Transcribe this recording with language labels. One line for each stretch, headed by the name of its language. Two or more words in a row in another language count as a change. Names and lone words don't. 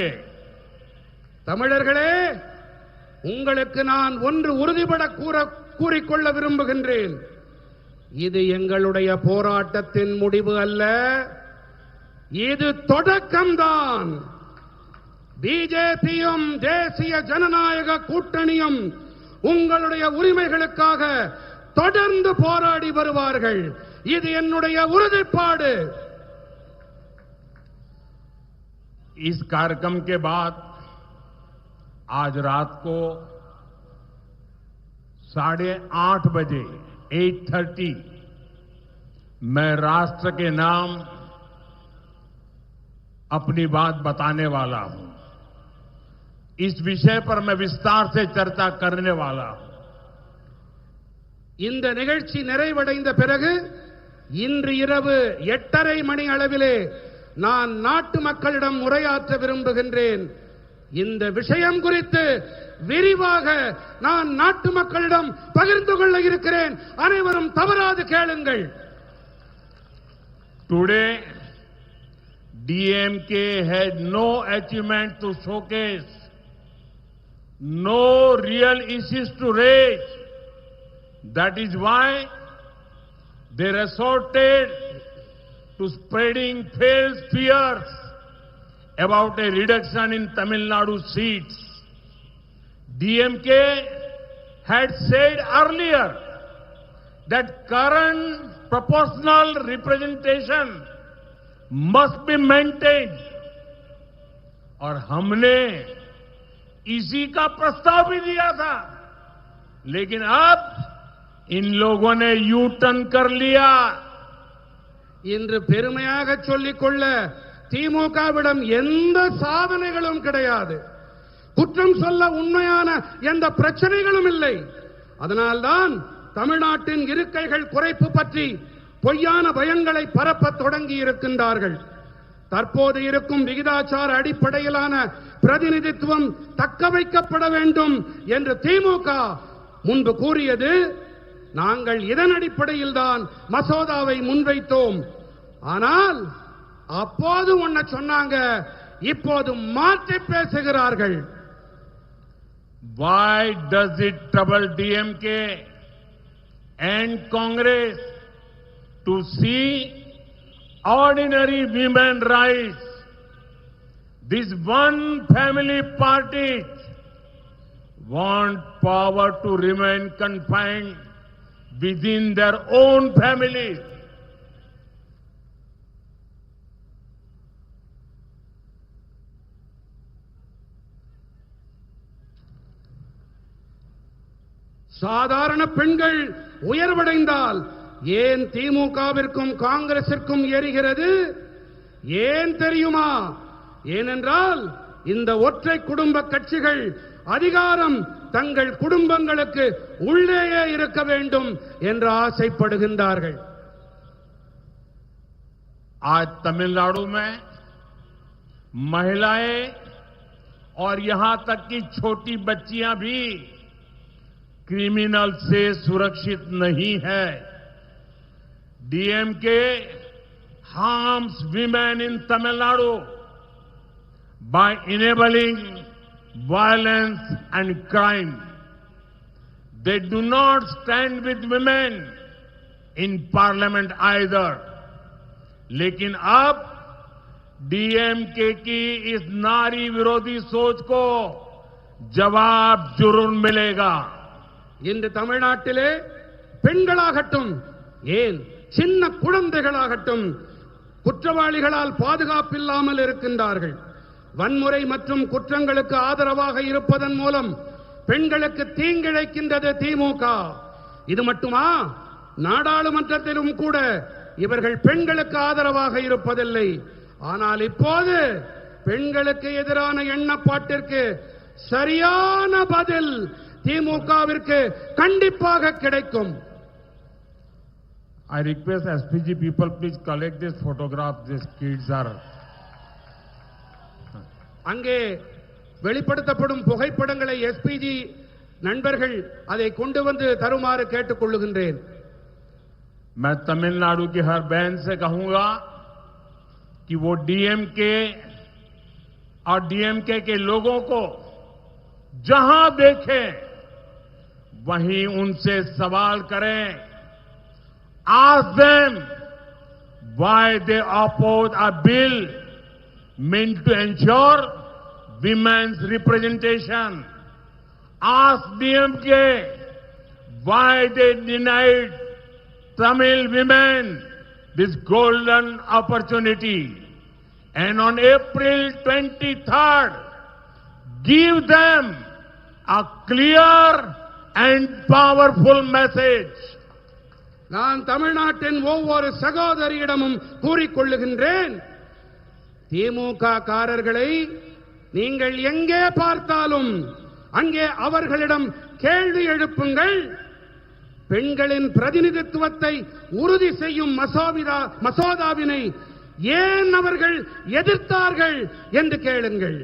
Tamil: தமிழர்களே, உங்களுக்கு நான் ஒன்று உறுதிபட கூறிக்கொள்ள விரும்புகின்றேன். இது எங்களுடைய போராட்டத்தின் முடிவு அல்ல, இது தொடக்கம்தான். பிஜேபியும் தேசிய ஜனநாயக கூட்டணியும் உங்களுடைய உரிமைகளுக்காக தொடர்ந்து போராடி வருவார்கள். இது என்னுடைய உறுதிப்பாடு.
Hindi: इस कार्यक्रम के बाद आज रात को 8:30 बजे 8:30 मैं राष्ट्र के नाम अपनी बात बताने वाला हूं. इस विषय पर मैं विस्तार से चर्चा करने वाला हूं.
Tamil: இந்த நிகழ்ச்சி நிறைவடைந்த பிறகு இன்று இரவு 8:30 மணி அளவிலே நான் நாட்டு மக்களிடம் உரையாற்ற விரும்புகின்றேன். இந்த விஷயம் குறித்து விரிவாக நான் நாட்டு மக்களிடம் பகிர்ந்து கொள்ள இருக்கிறேன். அனைவரும் தவறாது கேளுங்கள்.
English: Today, DMK had no achievement to showcase, no real issues to raise. That is why they resorted to spreading false fears about a reduction in Tamil Nadu seats. DMK had said earlier that current proportional representation must be maintained.
Hindi: और हमने इसी का प्रस्ताव भी दिया था, लेकिन अब इन लोगों ने यू टर्न कर लिया.
Tamil: இன்று பெருமையாக சொல்லிக்கொள்ள திமுகவிடம் எந்த சாதனைகளும் கிடையாது. குற்றம் சொல்ல உண்மையான எந்த பிரச்சனைகளும் இல்லை. அதனால்தான் தமிழ்நாட்டின் இருக்கைகள் குறைப்பு பற்றி பொய்யான பயங்களை பரப்பத் தொடங்கி இருக்கின்றார்கள். தற்போது இருக்கும் விகிதாச்சார அடிப்படையிலான பிரதிநிதித்துவம் தக்க வைக்கப்பட வேண்டும் என்று திமுக முன்பு கூறியது. நாங்கள் இதன் அடிப்படையில் தான் மசோதாவை முன்வைத்தோம். ஆனால் அப்போது ஒன்ன சொன்னாங்க, இப்போது மாற்றி பேசுகிறார்கள்.
English: Why does it trouble DMK and Congress to see ordinary women rights? This one family parties want power to remain confined within their own families.
Tamil: சாதாரண பெண்கள் உயர்வடைந்தால் ஏன் திமுகவிற்கும் காங்கிரசிற்கும் எரிகிறது? ஏன் தெரியுமா? ஏனென்றால் இந்த ஒற்றை குடும்ப கட்சிகள் அதிகாரம் தங்கள் குடும்பங்களுக்கு உள்ளேயே இருக்க வேண்டும் என்று ஆசைப்படுகின்றார்கள்.
Hindi: आज तमिलनाडु में महिलाएं और यहां तक कि छोटी बच्चियां भी क्रिमिनल से सुरक्षित नहीं है.
English: DMK harms women in Tamil Nadu by enabling violence and crime. They do not stand with women in parliament either.
Hindi: लेकिन अब डीएमके की इस नारी विरोधी सोच को जवाब जरूर मिलेगा.
Tamil: இன்று தமிழ்நாட்டிலே பெண்களாகட்டும் ஏன் சின்ன குழந்தைகளாகட்டும் குற்றவாளிகளால் பாதுகாப்பில்லாமல் இருக்கின்றார்கள். வன்முறை மற்றும் குற்றங்களுக்கு ஆதரவாக இருப்பதன் மூலம் பெண்களுக்கு தீங்கிழைக்கின்றது திமுக. இது மட்டுமா, நாடாளுமன்றத்திலும் கூட இவர்கள் பெண்களுக்கு ஆதரவாக இருப்பதில்லை. ஆனால் இப்போது பெண்களுக்கு எதிரான எண்ணப்பாட்டிற்கு சரியான பதில் திமுகவிற்கு கண்டிப்பாக கிடைக்கும்.
English: I request SPG people, please collect this photograph. These kids are.
Tamil: அங்கே வெளிப்படுத்தப்படும் புகைப்படங்களை எஸ்பிஜி நண்பர்கள் அதை கொண்டு வந்து தருமாறு கேட்டுக் கொள்ளுகின்றேன்.
Hindi: मैं तमिलनाडु की हर बहन से कहूंगा कि वो डीएमके और डीएमके के लोगों को जहां देखें वहीं उनसे सवाल करें.
English: Ask them why they oppose a bill meant to ensure women's representation. Ask DMK why they denied Tamil women this golden opportunity. And on April 23rd, give them a clear and powerful message.
Tamil: நான் தமிழ்நாட்டின் ஒவ்வொரு சகோதரியிடமும் கூறிக்கொள்ளுகின்றேன், திமுக காரர்களை நீங்கள் எங்கே பார்த்தாலும் அங்கே அவர்களிடம் கேள்வி எழுப்புங்கள். பெண்களின் பிரதிநிதித்துவத்தை உறுதி செய்யும் மசோதாவினை ஏன் அவர்கள் எதிர்த்தார்கள் என்று கேளுங்கள்.